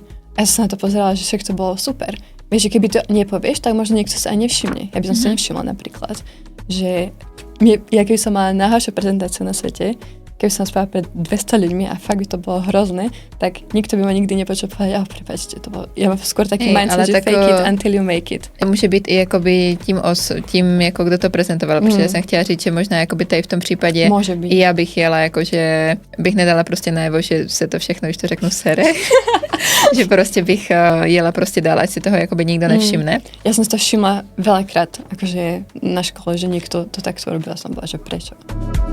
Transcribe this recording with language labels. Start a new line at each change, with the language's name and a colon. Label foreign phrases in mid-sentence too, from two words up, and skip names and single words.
Slovak: A ja som sa na to pozerala, že však to bolo super. Vieš, že keby to nepovieš, tak možno niekto sa aj nevšimne. Ja by som sa nevšimla napríklad. Že ja keby som mala najhoršiu prezentáciu na svete, keby som spávala pred 200 ľuďmi a fakt by to bolo hrozné, tak nikto by ma nikdy nepočul povedať, prepáčte, to bolo, ja mám skôr taký mindset, že
English: fake it until you make it.
Czech: Může být i jakoby tím jako kdo to prezentoval, protože já jsem chtěla říct, že možná jakoby tady v tom případě i já bych jela, jakože bych nedala prostě najevo, že se to všechno, když to řeknu, sere. Že prostě bych jela prostě dál, ať si toho jakoby nikdo nevšimne.
Slovak: Ja som si to všimla veľakrát, akože na škole, že niekto to takto robil, som bola, že prečo?